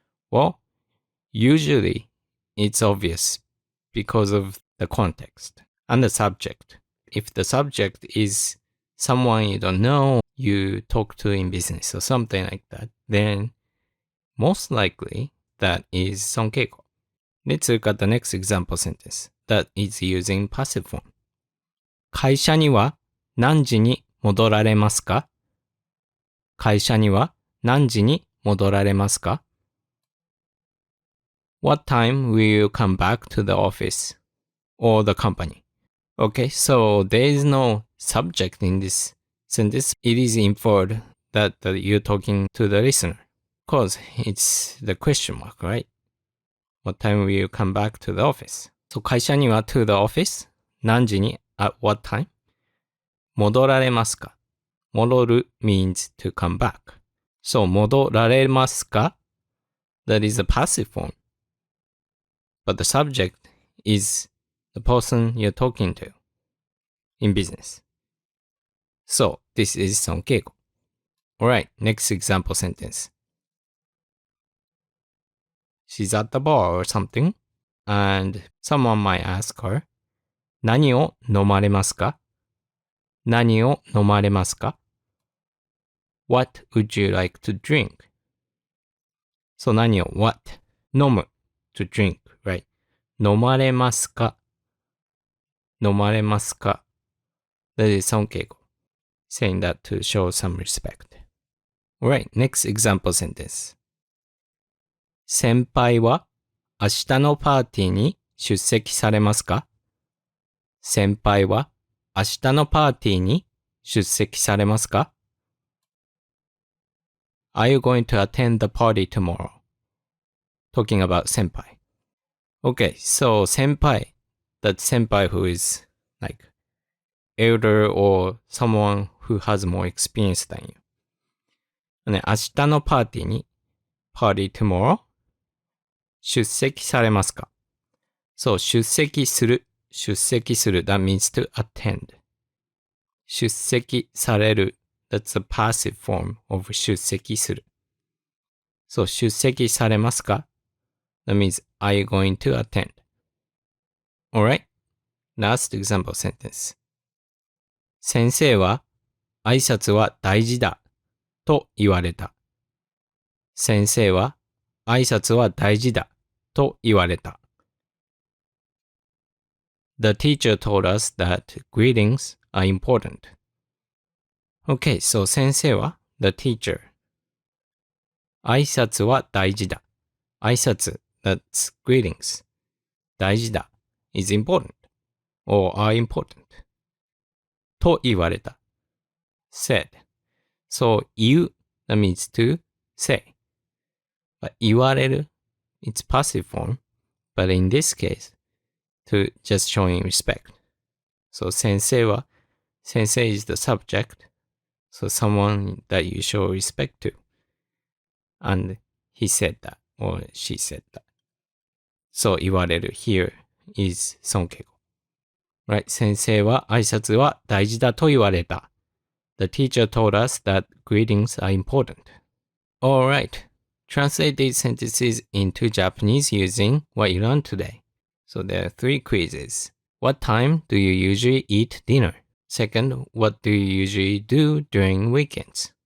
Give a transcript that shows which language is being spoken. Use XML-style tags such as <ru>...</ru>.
<en>Well, usually it's obvious because of the context and the subject. If the subject is someone you don't know, you talk to in business or something like that, then most likely that is Sonkeigo. Let's look at the next example sentence that is using passive form.</en> <ja>会社には何時に戻られますか？会社には何時に戻られますか？</ja> <en>What time will you come back to the office or the company? Okay, so there is no subject in this sentence. It is inferred that you're talking to the listener. Because it's the question mark, right? What time will you come back to the office? So 会社には to the office 何時に at what time?</en> <ja>戻られますか？</ja> <en>戻る means to come back. So 戻られますか?That is a passive form. But the subject is the person you're talking to in business. So this is Sonkeigo. Alright, next example sentence. She's at the bar or something, and someone might ask her,</en> <ja>何を飲まれますか？何を飲まれますか？</ja> <en>What would you like to drink? So 何を what? 飲む to drink, right?</en> <ja>飲まれますか？飲まれますか？</ja> <en>That is Sonkeigo, saying that to show some respect. Alright, next example sentence.</en> <ja>先輩は明日のパーティーに出席されますか？先輩は明日のパーティーに出席されますか？</ja> <en>Are you going to attend the party tomorrow? Talking about senpai. Okay, so senpai, that's senpai who is like elder or someone who has more experience than you.</en> <ja>ね、明日のパーティーに</ja> <en>party tomorrow</en> <ja>出席されますか？</ja> <en>そう、出席する。that means to attend. 出席される that's a passive form of 出席する。</en> <ja>そう、出席されますか？</ja> <en>That means, are you going to attend? Alright? Last example sentence.</en> <ja>先生は挨拶は大事だと言われた。先生は挨拶は大事だと言われた。</ja> <en>The teacher told us that greetings are important. Okay, so 先生は the teacher.</en> <ja>挨拶は大事だ。</ja> <en>挨拶 that's greetings. 大事だ is important or are important.</en> <ja>と言われた。said.</ja> <en>So 言う that means to say. But 言われる it's passive form. But in this case, to just showing respect. So 先生は sensei is the subject. So someone that you show respect to. And he said that or she said that. So 言われる here is Sonkeigo. Right?</en> <ja>先生は挨拶は大事だと言われた。</ja> <en>The teacher told us that greetings are important. Alright. Translate these sentences into Japanese using what you learned today. So there are 3 quizzes. What time do you usually eat dinner? Second, what do you usually do during weekends?</en>